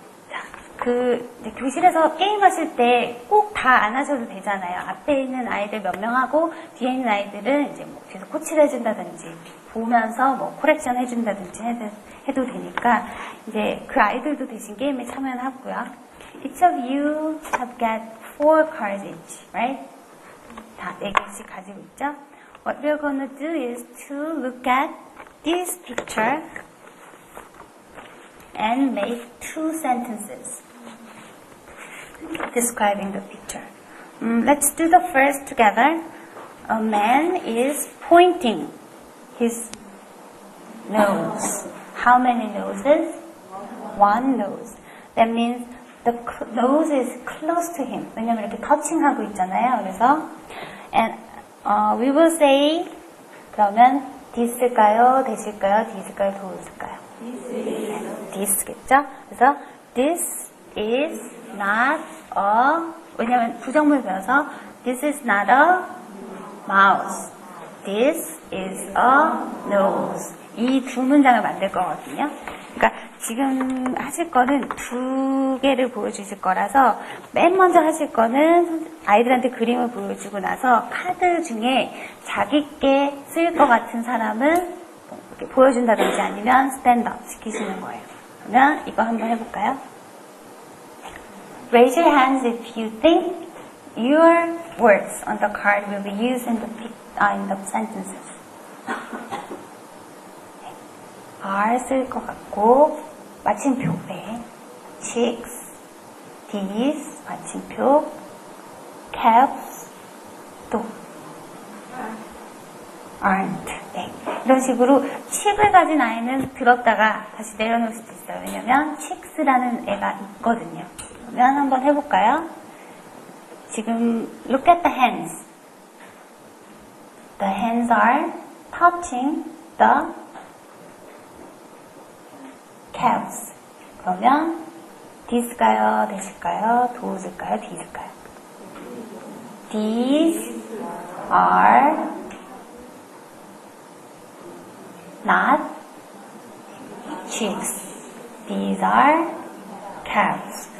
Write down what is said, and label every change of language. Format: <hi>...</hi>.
<ko>자, 이제 교실에서 게임하실 때 꼭 다 안 하셔도 되잖아요. 앞에 있는 아이들 몇 명 하고 뒤에 있는 아이들은 이제 뭐 뒤에서 코치를 해준다든지 보면서 뭐 코렉션 해준다든지 해도 되니까 이제 그 아이들도 대신 게임에 참여는 하고요.</ko> <en>Each of you have got 4 cards each, right?</en> <ko>다 4개씩 가지고 있죠?</ko> <en>What we're going to do is to look at this picture and make 2 sentences describing the picture. Let's do the first together. A man is pointing his nose. How many noses? 1 nose. That means the nose is close to him.</en> <ko>왜냐면 이렇게 터칭하고 있잖아요. 그래서</ko> <en>and we will say</en> <ko>그러면</ko> <en>this일까요?</en> <ko>that일까요? this일까요? thos일까요? this겠죠? 그래서</ko> <en>this is not a</en> <ko>왜냐면 부정문을 배워서</ko> <en>this is not a mouse. This is a nose.</en> <ko>이 2 문장을 만들 거거든요. 그러니까 지금 하실 거는 2개를 보여주실 거라서 맨 먼저 하실 거는 아이들한테 그림을 보여주고 나서 카드 중에 자기께 쓰일 것 같은 사람을 이렇게 보여준다든지 아니면 스탠드업 시키시는 거예요. 그러면 이거 한번 해볼까요?</ko> <en>Raise your hands if you think your words on the card will be used in the sentences. are</en> <ko>쓸 것 같고 마침표 네. chicks, these 마침표 caps 또 aren't 네. 이런 식으로 chick을 가진 아이는 들었다가 다시 내려놓을 수도 있어요. 왜냐면 chicks라는 애가 있거든요. 그러면 한번 해볼까요? 지금</ko> <en>look at the hands. The hands are touching the caps.</en> <ko>그러면 this일까요?</ko> <en>that</en> <ko>일까요?</ko> <en>thos일까요? these일까요? These are not chicks. These are caps.</en>